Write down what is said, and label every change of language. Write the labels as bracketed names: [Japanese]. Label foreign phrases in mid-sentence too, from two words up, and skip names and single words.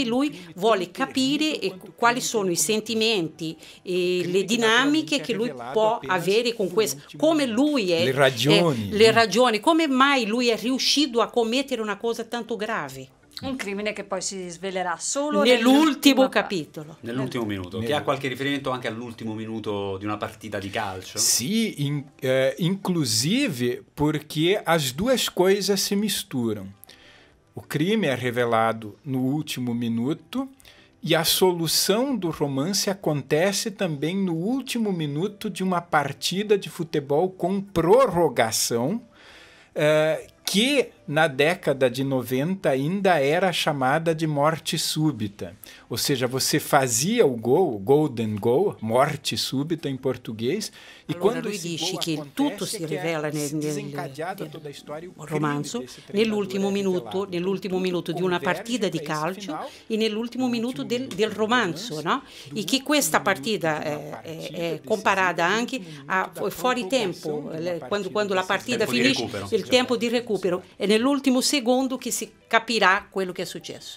[Italian] Lui vuole capire quali sono i sentimenti e le dinamiche che lui può avere con questo, come lui è, le ragioni, come mai lui è riuscito a commettere una cosa tanto grave. Un crimine che poi si svelerà solo nell'ultimo capitolo. Nell'ultimo minuto, che ha qualche riferimento anche all'ultimo minuto di una partita di calcio? Sì, [Portuguese] inclusive porque as duas coisas se misturam. O crime é revelado no último minuto e a solução do romance acontece também no último minuto de uma partida de futebol com prorrogação, que na década de 90 ainda era chamada de morte súbita. Ou seja, você fazia o gol, [English] golden goal, [Portuguese] morte súbita em português, e [Italian] allora, quando lui dice che tutto si rivela nel romanzo nell'ultimo minuto di una partita di calcio e nell'ultimo minuto del romanzo, no? E che questa partita è comparata anche a fuori tempo, quando la partita finisce, il tempo di recupero, è nell'ultimo secondo che si capirà quello che è successo.